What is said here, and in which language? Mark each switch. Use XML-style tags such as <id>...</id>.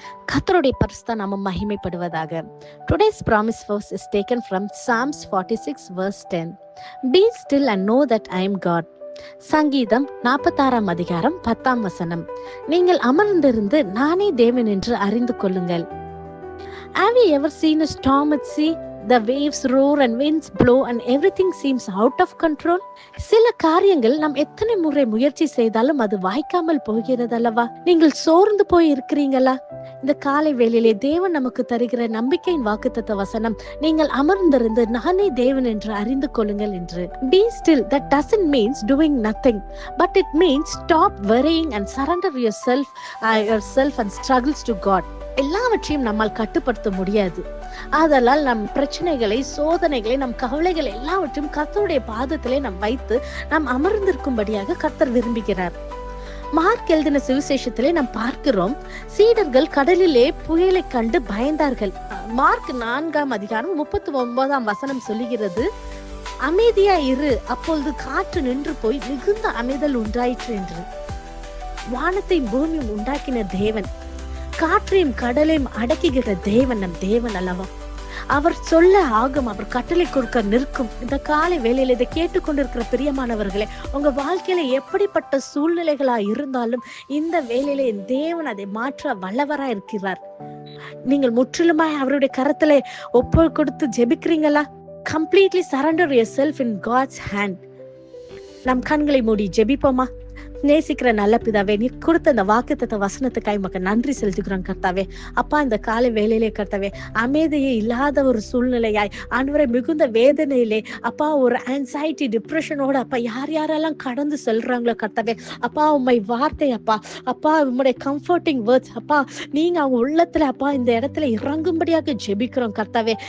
<ta>கர்த்தருடைய பரிசுத்த நாமம் மகிமைப்படுவதாக.</ta> <en>Today's promise verse is taken from Psalms 46 verse 10. Be still and know that I am God.</en> <ta>சங்கீதம் 46 அதிகாரம் 10 வசனம். நீங்கள் அமர்ந்திருந்து நானே தேவன் என்று அறிந்து கொள்ளுங்கள்.</ta> <en>Have you ever seen a storm at sea? The waves roar and winds blow and everything seems out of control.</en> <ta>சில காரியங்கள் நாம் எத்தனை முறை முயற்சி செய்தாலும் அது வாய்க்காமல் போகிறது அல்லவா? நீங்கள் சோர்ந்து போய் இருக்கிறீங்களா? இந்த காலை வேளையிலே தேவன் நமக்கு தருகிற நம்பிக்கையின் வாக்குத்தத்த வசனம், நீங்கள் அமர்ந்திருந்து நானே தேவன் என்று அறிந்து கொள்ளுங்கள் என்று.</ta> <en>Be still, that doesn't mean doing nothing, but it means stop worrying and surrender yourself and struggles to God.</en> <ta>எல்லாவற்றையும் நம்மால் கட்டுப்படுத்த முடியாது. ஆதலால் நம் பிரச்சனைகளை, சோதனைகளை, நம் கவலைகள் எல்லாவற்றையும் கர்த்தருடைய பாதத்திலே நாம் வைத்து நாம் அமர்ந்திருக்கும்படியாக கர்த்தர் விரும்புகிறார். மார்க் எழுதின சுவிசேஷத்திலே நாம் பார்க்கிறோம், சீடர்கள் கடலிலே புயலை கண்டு பயந்தார்கள். மார்க் 4 அதிகாரம் 39 வசனம் சொல்லுகிறது, அமைதியா இரு, அப்பொழுது காற்று நின்று போய் மிகுந்த அமைதல் உண்டாயிற்று என்று. வானத்தை பூமியும் உண்டாக்கின தேவன், காற்றையும் கடலையும் அடக்குகிற தேவன் நம் தேவன் அல்லவா? அவர் சொல்ல ஆகும், அவர் கட்டளை கொடுக்க நிற்கும். இந்த காலை வேளையில இதை கேட்டுக்கொண்டிருக்கிற பிரியமானவர்களே, உங்க வாழ்க்கையில எப்படிப்பட்ட சூழ்நிலைகளா இருந்தாலும் இந்த வேளையில தேவன் அதை மாற்ற வல்லவரா இருக்கிறார். நீங்கள் முற்றிலுமாய் அவருடைய கரத்திலே ஒப்பு கொடுத்து ஜெபிக்கிறீங்களா?</ta> <en>Completely surrender yourself in God's hand.</en> <ta>நம் கண்களை மூடி ஜெபிப்போமா? நேசிக்கிற நல்ல பிதாவே, நீ கொடுத்த அந்த வாக்குத்தத்த வசனத்துக்காய் உமக்கு நன்றி செலுத்துகிறோம் கர்த்தாவே. அப்பா, இந்த காலை வேளையிலே கர்த்தாவே, அமைதியே இல்லாத ஒரு சூழ்நிலையாய் ஆண்டவரே, மிகுந்த வேதனையிலே அப்பா, ஒரு ஆன்சைட்டி, டிப்ரெஷனோட அப்பா யாரெல்லாம் கடந்து செல்றாங்களோ கர்த்தாவே, அப்பா உம்மை வார்த்தை அப்பா உம்முடைய</ta> <en>comforting words</en> <ta>அப்பா நீங்க அவங்க உள்ளத்துல அப்பா இந்த இடத்துல இறங்கும்படியாக ஜெபிக்கிறோம் கர்த்தாவே.</ta>